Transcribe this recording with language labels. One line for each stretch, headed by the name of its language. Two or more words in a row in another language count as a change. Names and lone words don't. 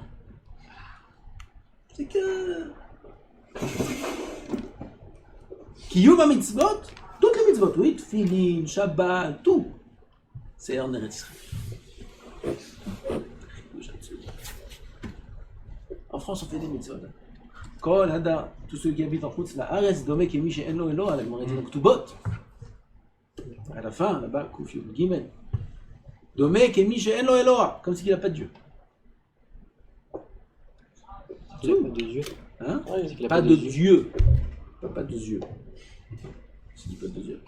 French: C'est que...
Hebrew: קיום מצוות,
French: toutes les mitzvot, oui, Tfilin, Shabbat, tout, c'est en Eretz Israël. En France, on fait des mitzvot.
Hebrew: כל הדר,
French: tous ceux qui habitent en
Hebrew: חוץ לארץ, דומה כמי שאין לו אלוה,
French: la Gemara dit donc Ktubot. À la fin, là-bas,
Hebrew: קוף יוד גימל. דומה כמי שאין לו אלוה,
French: comme s'il n'a pas de Dieu. Il n'a pas de Dieu. Hein? Ouais, pas de Dieu. Pas de Dieu. Je dis pas de Dieu.